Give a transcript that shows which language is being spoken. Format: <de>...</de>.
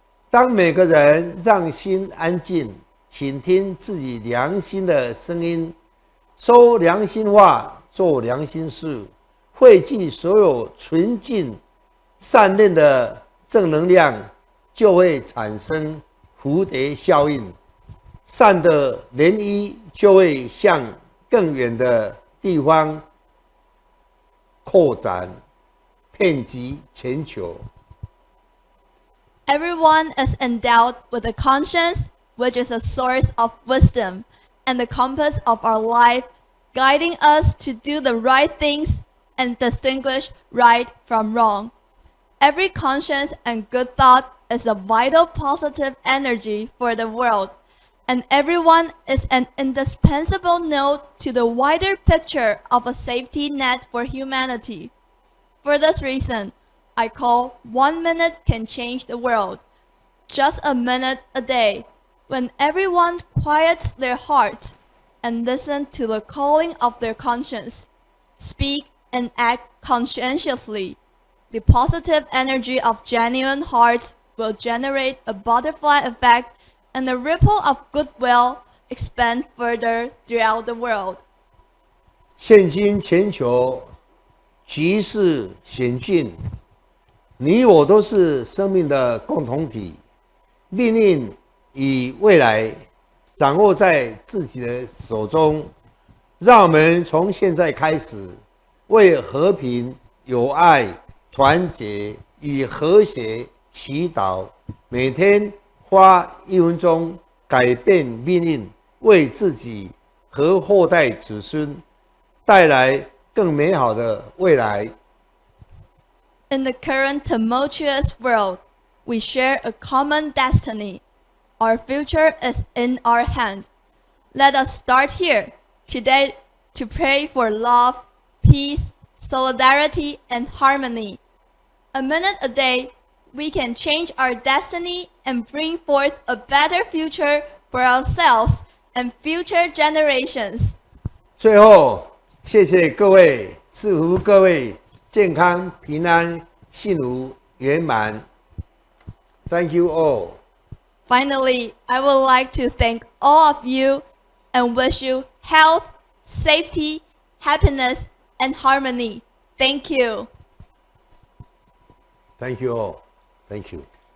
<zh>当每个人让心安静，倾听自己良心的声音，说良心话，做良心事，汇聚所有纯净善念的正能量，就会产生蝴蝶效应，善的涟漪就会向更远的地方扩展，遍及全球。</zh> <en>Everyone is endowed with a conscience, which is a source of wisdom and the compass of our life, guiding us to do the right things and distinguish right from wrong. Every conscience and good thought is a vital positive energy for the world, and everyone is an indispensable node to the wider picture of a safety net for humanity. For this reason, I call 1 minute can change the world. Just a minute a day, when everyone quiets their heart and listen to the calling of their conscience, speak and act conscientiously, the positive energy of genuine hearts will generate a butterfly effect and the ripple of goodwill expand further throughout the world.</en> <zh>现今全球局势险峻，你我都是生命的共同体，命运与未来掌握在自己的手中。让我们从现在开始，为和平、友爱、团结与和谐祈祷，每天花1分钟改变命运，为自己和后代子孙带来更美好的未来。</zh> <en>In the current tumultuous world, we share a common destiny. Our future is in our hand. Let us start here today to pray for love, peace, solidarity, and harmony. A minute a day, we can change our destiny and bring forth a better future for ourselves and future generations.</en> <zh>最后，谢谢各位，祝福各位健康、平安、幸福、圆满。</zh> <en>Thank you all. Finally, I would like to thank all of you and wish you health, safety, happiness, and harmony. Thank you. Thank you all. Thank you.</en>